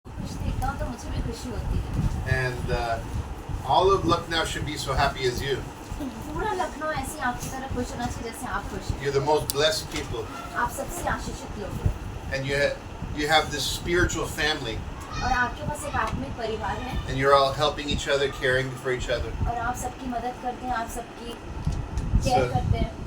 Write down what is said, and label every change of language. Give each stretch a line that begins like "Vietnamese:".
Hindi: करता हूँ तो मुझे भी खुशी होती है।
English: And all of Lucknow should be so happy as you.
Hindi: पूरा लखनऊ ऐसे आपकी तरह खुश होना चाहिए जैसे आप खुश हैं।
English: You're the most blessed people.
Hindi: आप सबसे आशीषित लोग हैं।
English: And you have this spiritual family.
Hindi: और आपके पास एक आत्मिक परिवार है।
English: And you're all helping each other, caring for each other.
Hindi: और आप सबकी मदद करते हैं, आप सबकी केयर करते हैं।